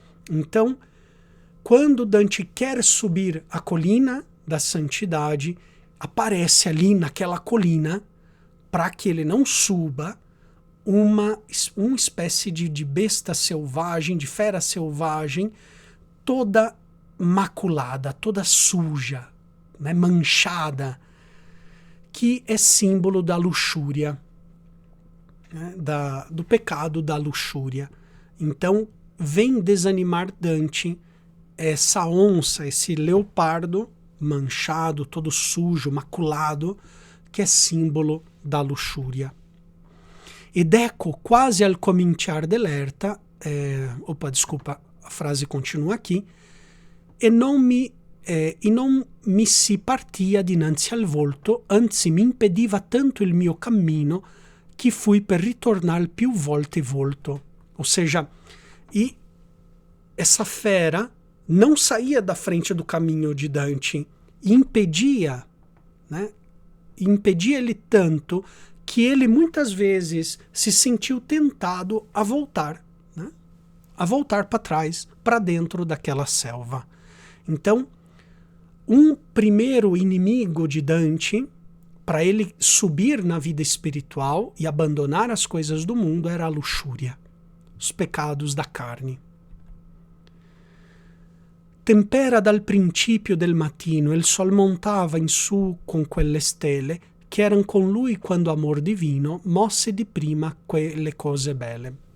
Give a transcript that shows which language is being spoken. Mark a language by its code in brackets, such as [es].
[pt] Então, quando Dante quer subir a colina da santidade, aparece ali naquela colina, para que ele não suba, uma espécie de besta selvagem, de fera selvagem, toda maculada, toda suja, né, manchada, que é símbolo da luxúria, né, do pecado da luxúria. Então, vem desanimar Dante essa onça, esse leopardo manchado, todo sujo, maculado, que é símbolo da luxúria. [it] Ed ecco, quasi al cominciar dell'erta, [pt] a frase continua aqui, [it] e non mi si partia dinanzi al volto, anzi mi impediva tanto il mio cammino, che fui per ritornar più volte volto. [pt] Ou seja, e essa fera não saía da frente do caminho de Dante, impedia, né? Impedia ele tanto que ele muitas vezes se sentiu tentado a voltar, né? A voltar para trás, para dentro daquela selva. Então, um primeiro inimigo de Dante, para ele subir na vida espiritual e abandonar as coisas do mundo, era a luxúria, os pecados da carne. [it] Tempera dal principio del mattino, il sol montava in su con quelle stelle che eran con lui quando amor divino mosse di prima quelle cose belle.